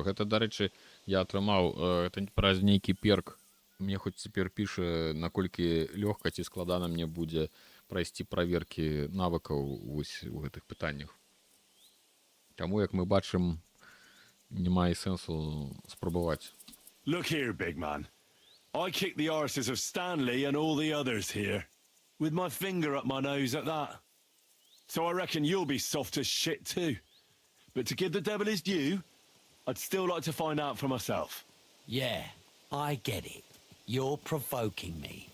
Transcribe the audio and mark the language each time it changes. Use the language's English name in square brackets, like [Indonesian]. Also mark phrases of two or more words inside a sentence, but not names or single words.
[Belarusian] Гэта, дарэчы, я атрымаў праз нейкі перк. Мне хоць цяпер піша, наколькі лёгка ці складана мне будзе прайсці праверкі навыкаў вось у гэтых пытаннях. Таму, як мы бачым, няма і сэнсу спрабаваць. [English] Look here, big man. I kicked the arses of Stanley and all the others here, with my finger up my nose at that. So I reckon you'll be soft as shit too. But to give the devil his due, I'd still like to find out for myself. Yeah, I get it. You're provoking me.